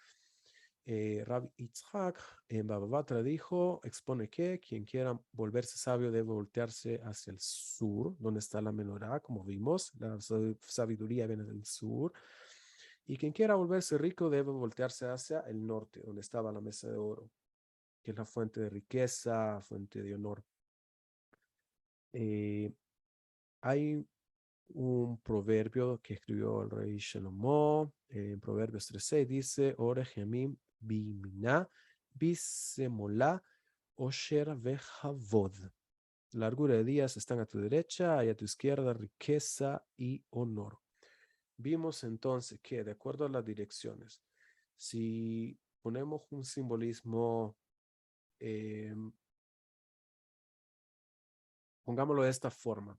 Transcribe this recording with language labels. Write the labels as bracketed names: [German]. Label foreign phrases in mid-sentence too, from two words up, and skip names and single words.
[Spanish] Rabbi Itzhak en Baba Batra dijo, expone que quien quiera volverse sabio debe voltearse hacia el sur, donde está la menorá, como vimos, la sabiduría viene del sur, y quien quiera volverse rico debe voltearse hacia el norte, donde estaba la mesa de oro, que es la fuente de riqueza, fuente de honor. Hay un proverbio que escribió el rey Shlomo, en Proverbios 3:6, dice, [Hebrew] אורך ימים בימינה בשמאלה עושר וכבוד. [Spanish] Largura de días están a tu derecha y a tu izquierda riqueza y honor. Vimos entonces que, de acuerdo a las direcciones, si ponemos un simbolismo, pongámoslo de esta forma.